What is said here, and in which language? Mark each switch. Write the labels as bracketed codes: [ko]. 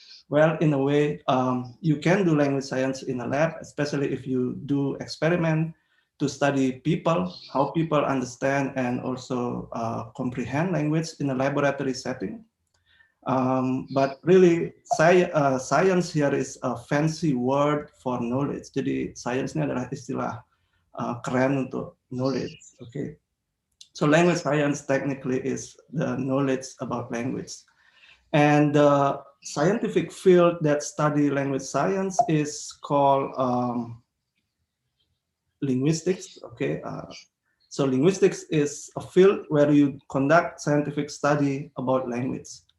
[en] Well, in a way, you can do language science in a lab, especially if you do experiment to study people, how people understand and also comprehend language in a laboratory setting. But really, science here is a fancy word for knowledge. [id] Jadi, science ini adalah istilah keren untuk knowledge. [en] Okay, so language science technically is the knowledge about language. And the scientific field that study language science is called linguistics. Okay, so linguistics is a field where you conduct scientific study about language.